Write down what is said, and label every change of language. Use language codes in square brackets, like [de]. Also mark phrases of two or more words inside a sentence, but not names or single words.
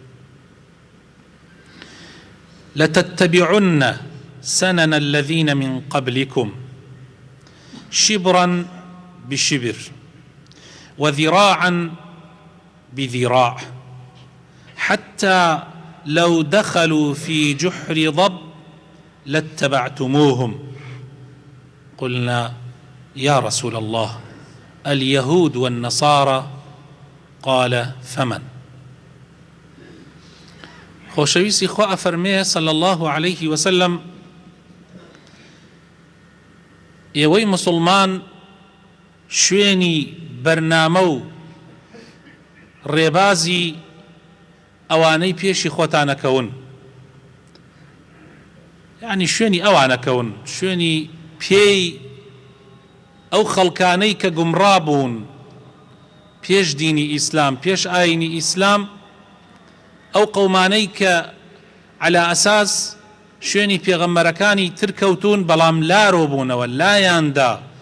[ar] لتتبعن سنن الذين من قبلكم شبرا بشبر وذراعا بذراع، حتى لو دخلوا في جحر ضب لاتبعتموهم. قلنا: يا رسول الله، اليهود والنصارى؟ قال: فمن؟ [ckb] خوشويسي خوا فرميه [ar] صلى الله عليه وسلم: [ckb] ئێوەی مسلمان شوێنی بەرنامە و ڕێبازی ئەوانەی پێشی خۆتانەکەون، یعنی شوێنی ئەوانەکەون، شوێنی پێی ئەو خەڵکانەی کە گومڕا بوون پێش دینی ئیسلام، پێش ئاینی ئیسلام، ئەو قەومانەی کە [ar] عەلا ئەساس [ckb] شوێنی پێغەمبەرەکانی تر کەوتون بەڵام لارۆ بوونەوە، لایاندا.